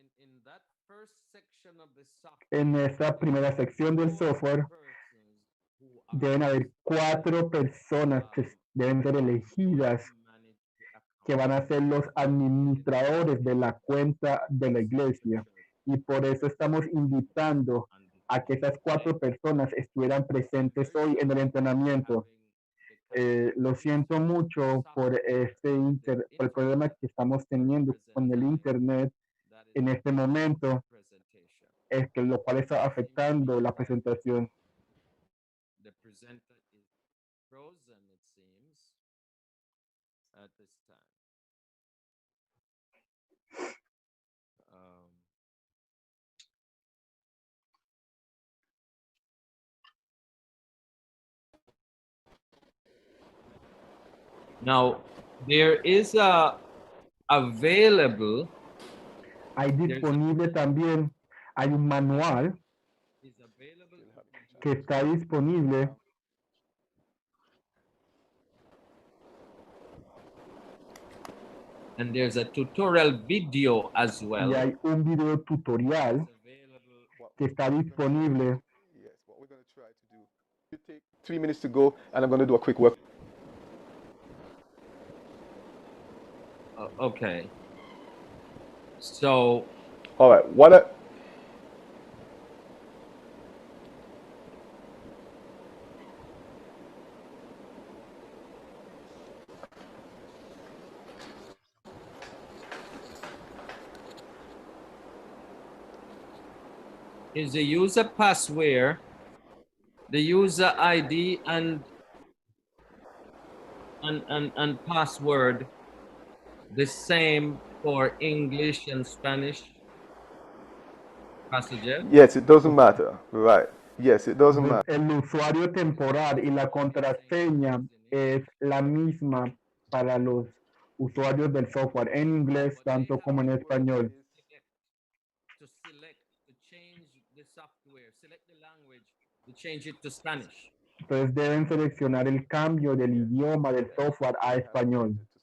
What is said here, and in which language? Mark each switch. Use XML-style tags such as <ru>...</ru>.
<en>in that first section of the software,</en> <es>en esta primera sección del software, deben haber 4 personas que deben ser elegidas, que van a ser los administradores de la cuenta de la iglesia. Y por eso estamos invitando a que esas 4 personas estuvieran presentes hoy en el entrenamiento. Lo siento mucho por por el problema que estamos teniendo con el internet en este momento, lo cual está afectando la presentación.</es> <en>The presenter is frozen, it seems, at this time. Now, there is a available.</en> <es>Hay disponible también, hay un manual</es> <en>Is available</en> <es>que está disponible.</es> <en>And there's a tutorial video as well.</en> <es>Y hay un video tutorial que está disponible.</es> <en>Yes, what we're going to try to do. You take 3 minutes to go, and I'm going to do a quick work. Okay. So, all right. is the user password, the user ID, and password the same for English and Spanish passages? Yes, it doesn't matter. Right. Yes, it doesn't</en> <es>Entonces,</es> <en>matter.</en> <es>el usuario temporal y la contraseña es la misma para los usuarios del software en inglés tanto como en español.</es> <en>Select to change the software, select the language to change it to Spanish.</en> <es>Entonces deben seleccionar el cambio del idioma del software a español.</es>